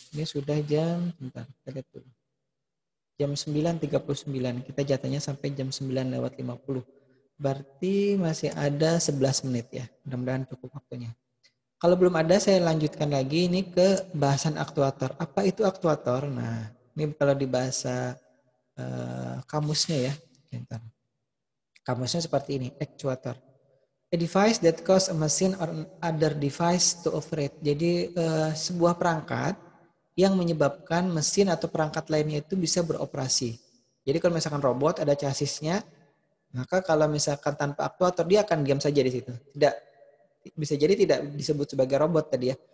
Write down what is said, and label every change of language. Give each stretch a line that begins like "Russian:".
Indonesian: Ini sudah kita lihat dulu. Jam 9.39, kita jatahnya sampai jam 9:50. Berarti masih ada 11 menit ya. Mudah-mudahan cukup waktunya. Kalau belum ada saya lanjutkan lagi ini ke bahasan aktuator. Apa itu aktuator? Nah, ini kalau di bahasa kamusnya ya. Bentar. Kamusnya seperti ini, actuator.
English: A device that cause a machine or other device to operate.
Indonesian: Jadi sebuah perangkat yang menyebabkan mesin atau perangkat lainnya itu bisa beroperasi. Jadi kalau misalkan robot ada chassisnya, maka kalau misalkan tanpa aktuator dia akan diam saja di situ. Tidak bisa jadi tidak disebut sebagai robot tadi ya.